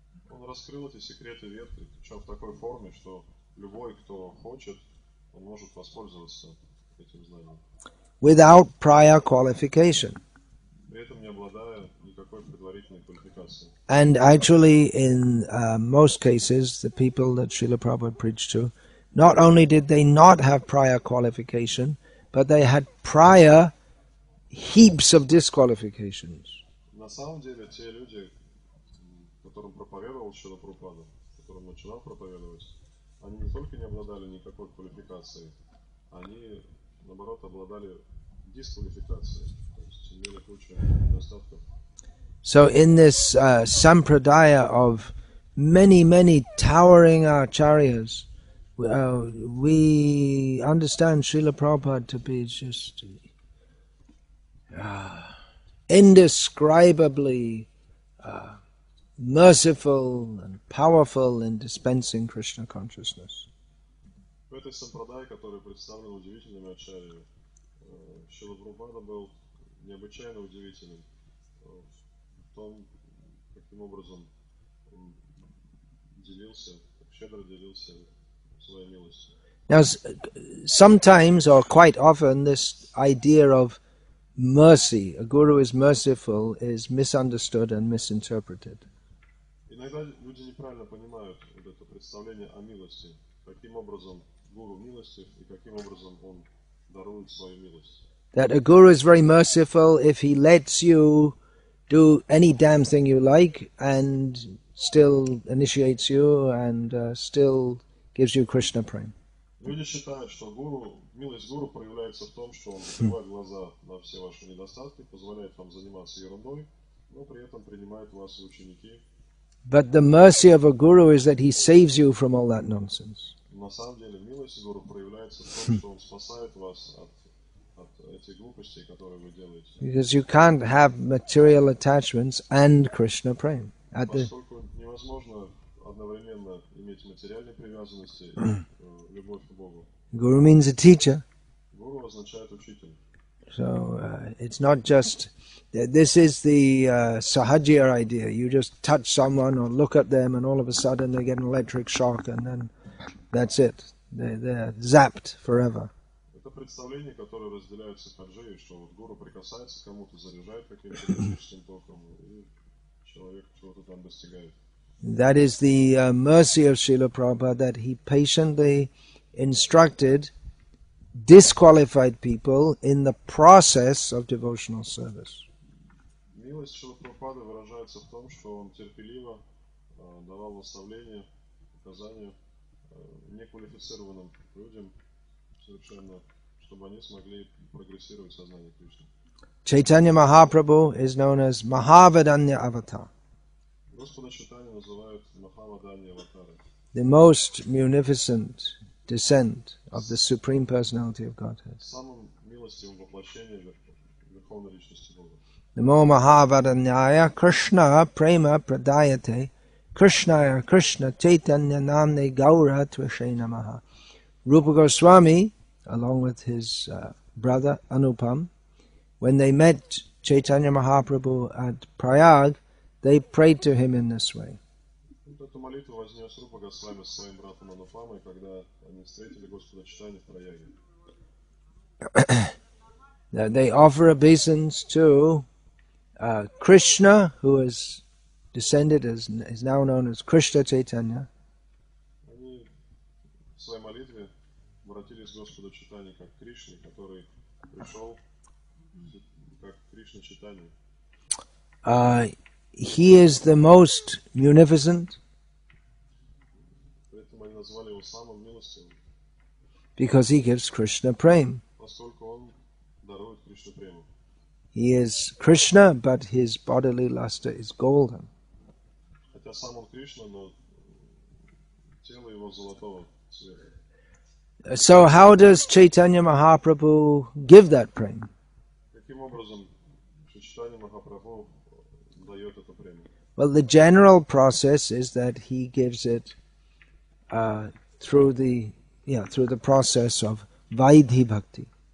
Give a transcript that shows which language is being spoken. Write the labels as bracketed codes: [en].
[ru] Он раскрыл эти секреты вед, причем в такой форме, что любой, кто хочет, он может воспользоваться этим знанием. [en] Without prior qualification. [ru] При этом не обладая никакой предварительной квалификацией. [en] And actually, in most cases, the people that Srila Prabhupada preached to, not only did they not have prior qualification, but they had prior heaps of disqualifications. [ru] На самом деле, те люди, которым проповедовал Шрила Прабхупада, которым начинал проповедовать, они только не обладали никакой квалификацией, они, наоборот, обладали дисквалификацией, то есть имели кучу недостатков. [en] So in this sampradaya of many towering acharyas, we understand Srila Prabhupada to be just indescribably merciful and powerful in dispensing Krishna consciousness. [ru] В этой сампрадае, который представлен удивительными ачарьями, Шрила Прабхупада был необычайно удивительным в том, каким образом он делился, щедро делился своей милостью. [en] Now, sometimes or quite often, this idea of mercy, a guru is merciful, is misunderstood and misinterpreted. [ru] Иногда люди неправильно понимают вот это представление о милости, каким образом гуру милостив и каким образом он дарует свою милость. [en] That a guru is very merciful if he lets you do any damn thing you like and still initiates you and still gives you Krishna prema. [ru] Люди считают, что милость гуру проявляется в том, что он закрывает глаза на все ваши недостатки, позволяет вам заниматься ерундой, но при этом принимает вас в ученики. [en] But the mercy of a guru is that he saves you from all that nonsense. [ru] На самом деле милость гуру проявляется в том, что он спасает вас от этих глупостей, которые вы делаете. [en] Because you can't have material attachments and Krishna prema. [ru] Поскольку невозможно одновременно иметь материальные привязанности и любовь к Богу. [en] Guru means a teacher. [ru] Гуру означает учитель. [en] So it's not just, this is the sahajya idea. You just touch someone or look at them and all of a sudden they get an electric shock and then that's it. They're zapped forever. [ru] Это представление, которое разделяют сахаджи, что вот гуру прикасается к кому-то, заряжает каким-то электрическим током, и человек чего-то там достигает. [en] That is the mercy of Srila Prabhupada, that he patiently instructed disqualified people in the process of devotional service. [ru] Милость Шрила Прабхупады выражается в том, что он терпеливо давал наставления, указания неквалифицированным людям совершенно, чтобы они смогли прогрессировать в сознании Кришны. [en] Chaitanya Mahaprabhu is known as Mahavadanya Avatar. [ru] Господа Чайтанью называют Махаваданья Аватарой. [en] The most munificent descent of the Supreme Personality of Godhead. [ru] Самым милостивым воплощением Верховной Личности Бога. [sa] Namo Mahavadanyaya Krishna Prema Pradayate Krishnaya Krishna Chaitanya Namne Gaura Tvashe Namaha. [en] Rupa Goswami, along with his brother Anupam, when they met Chaitanya Mahaprabhu at Prayag, they prayed to him in this way. [ru] Эту молитву вознес Рупа Госвами со своим братом Анупамой, когда они встретили Господа Чайтанью в Праяге. [en] They offer obeisance to Krishna, who is descended as is now known as Krishna Chaitanya. [ru] Они в своей молитве обратились к Господу Чайтанью как Кришне, который пришел как Кришна Чайтанью. [en] He is the most munificent [ru] Поэтому они назвали его самым милостивым, [en] because he gives Krishna prema. [ru] поскольку он дарует Кришну прему. [en] He is Krishna, but his bodily luster is golden. [ru] Хотя сам он Кришна, но тело его золотого цвета. [en] So how does Chaitanya Mahaprabhu give that prema? [ru] Каким образом Чайтанья Махапрабху дает эту премию? [en] Well, the general process is that he gives it through the process of Vaidhi Bhakti.